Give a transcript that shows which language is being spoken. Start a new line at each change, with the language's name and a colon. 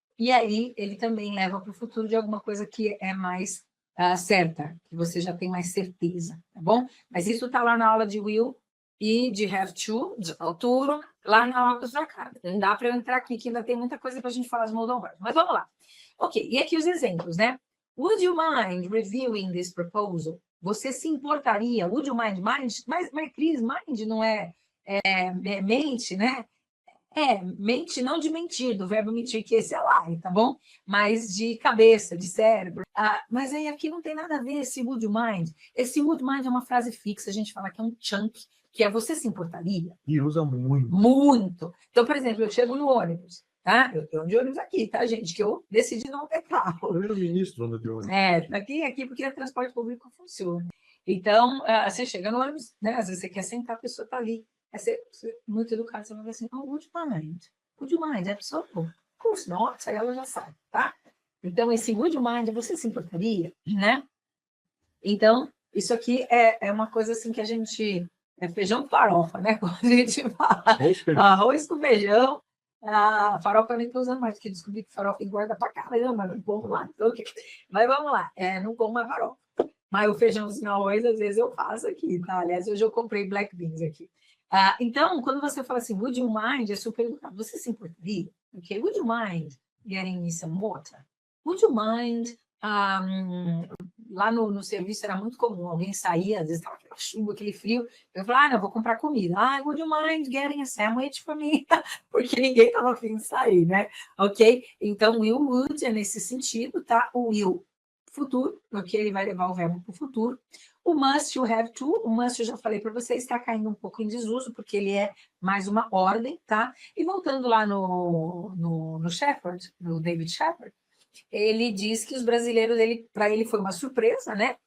Portuguese: E aí ele também leva para o futuro de alguma coisa que é mais certa, que você já tem mais certeza, tá bom? Mas isso está lá na aula de will e de have to, de futuro, lá na aula do Academy. Não dá para eu entrar aqui, que ainda tem muita coisa para a gente falar de modal verbs. Mas vamos lá. Ok, e aqui os exemplos, né?
English: Would you mind reviewing this proposal?
Portuguese: Você se importaria?
English: Would you mind?
Portuguese: Mind? Mas Cris, mind não é mente, né? mente não de mentir, do verbo mentir, que esse é lie, tá bom? Mas de cabeça, de cérebro. Mas aí aqui não tem nada a ver esse
English: would you mind.
Portuguese: Esse would mind é uma frase fixa, a gente fala que é um chunk, que é você se importaria? E usa muito. Muito. Então, por exemplo, eu chego no ônibus, tá? Eu tenho de ônibus aqui, tá, gente? Que eu decidi não ter carro. Primeiro-ministro anda de ônibus. Aqui porque o transporte público funciona. Então, você chega no ônibus, né? Às vezes você quer sentar, a pessoa tá ali. Aí você muito educado, você vai falar assim, oh,
English: would you mind? Would you mind?
Portuguese: A pessoa,
English: of course not.
Portuguese: Aí ela já sabe, tá? Então, esse
English: would you mind,
Portuguese: você se importaria, né? Então, isso aqui é uma coisa assim que a gente... É feijão com farofa, né? Quando a gente fala arroz com feijão, a farofa eu nem estou usando mais, porque descobri que farofa engorda pra caramba, não como lá. Então, mas vamos lá, não como mais farofa. Mas o feijãozinho arroz, às vezes eu faço aqui, tá? Aliás, hoje eu comprei
English: black beans
Portuguese: aqui. Então, quando você fala assim,
English: would you mind,
Portuguese: é super educado. Você se importaria?
English: Ok, would you mind getting me some water? Would you mind...
Portuguese: lá no serviço era muito comum, alguém saía, às vezes estava aquela chuva, aquele frio, eu falava, não, vou comprar comida.
English: Would you mind getting a sandwich for me?
Portuguese: Porque ninguém estava afim de sair, né? Ok? Então, will, would é nesse sentido, tá? O will, futuro, ok? Ele vai levar o verbo para o futuro. O must,
English: you have to,
Portuguese: o must eu já falei para vocês, está caindo um pouco em desuso, porque ele é mais uma ordem, tá? E voltando lá no Shepard, no David Shepard, ele diz que os brasileiros, para ele foi uma surpresa, né?